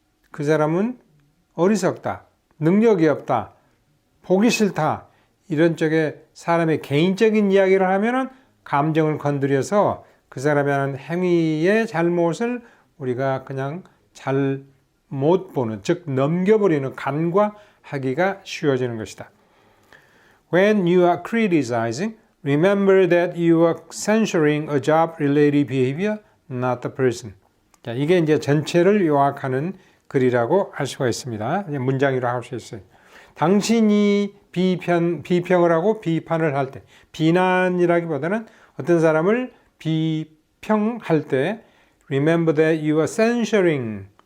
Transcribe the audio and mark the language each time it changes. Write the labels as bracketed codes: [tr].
[ko] 그 사람은 어리석다, 능력이 없다, 보기 싫다 이런 쪽에 사람의 개인적인 이야기를 하면은 감정을 건드려서 그 사람이 하는 행위의 잘못을 우리가 그냥 잘 못 보는, 즉 넘겨버리는, 간과하기가 쉬워지는 것이다. [en] When you are criticizing, remember that you are censuring a job-related behavior, not the person. [ko] 자, 이게 이제 전체를 요약하는 글이라고 할 수가 있습니다. 문장으로 할 수 있어요. 당신이 비평을 하고 비판을 할 때, 비난이라기보다는 어떤 사람을 비평할 때 [en] remember that you are censuring.